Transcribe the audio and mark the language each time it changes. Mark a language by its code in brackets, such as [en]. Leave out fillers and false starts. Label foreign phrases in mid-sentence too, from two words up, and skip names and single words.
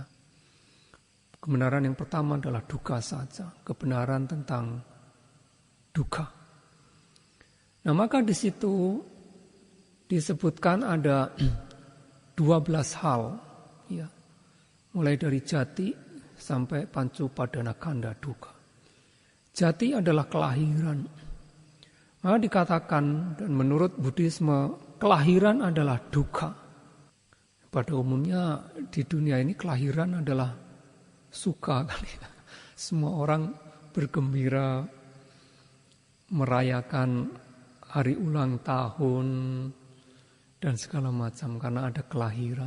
[id] Kebenaran yang pertama adalah [pi] dukkha satsa, [id] kebenaran tentang dukkha. Nah, maka di situ disebutkan ada 12 hal, ya. Mulai dari jati sampai [pi] pancu padana kanda dukkha. [id] Jati adalah kelahiran. Maka dikatakan dan menurut Buddhisme kelahiran adalah dukkha. Pada umumnya di dunia ini kelahiran adalah suka kali ya. Semua orang bergembira merayakan hari ulang tahun dan segala macam karena ada kelahiran.